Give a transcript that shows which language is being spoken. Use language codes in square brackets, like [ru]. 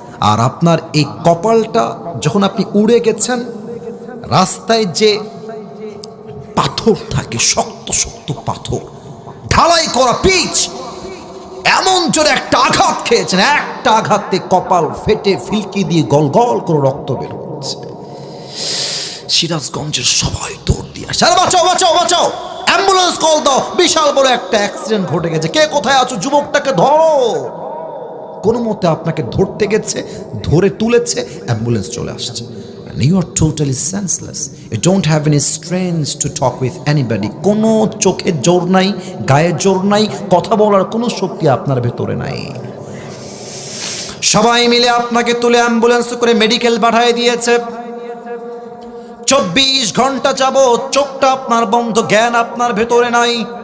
[bn] আর আপনার এই কপালটা যখন আপনি উড়ে গেছেন, রাস্তায় যে পাথর থাকে, শক্ত শক্ত পাথর, ঢালাই করা পিচ, এমন জোরে একটা আঘাত খেয়েছেন, একটা আঘাতে কপাল ফেটে ফিলকি দিয়ে গল গল করে রক্ত বের হচ্ছে। সিরাজগঞ্জের সবাই দৌড় দিয়ে আসে, আরে বাঁচাও বাঁচাও বাঁচাও, অ্যাম্বুলেন্স কল দাও, বিশাল বড় একটা অ্যাক্সিডেন্ট ঘটে গেছে, কে কোথায় আছো, যুবকটাকে ধরো। কোনো মতে আপনাকে ধরতে গেছে, ধরে তুলেছে, অ্যাম্বুলেন্স চলে আসছে। [en] And you are totally senseless. You don't have any strength to talk with anybody. [bn] কোনো চোখের জোর নাই, গায়ের জোর নাই, কথা বলার কোনো শক্তি আপনার ভেতরে নাই। সবাই মিলে আপনাকে তুলে অ্যাম্বুলেন্স করে মেডিকেল পাঠিয়ে দিয়েছে। 24 ঘন্টা যাবত চোখটা আপনার বন্ধ, জ্ঞান আপনার ভেতরে নাই।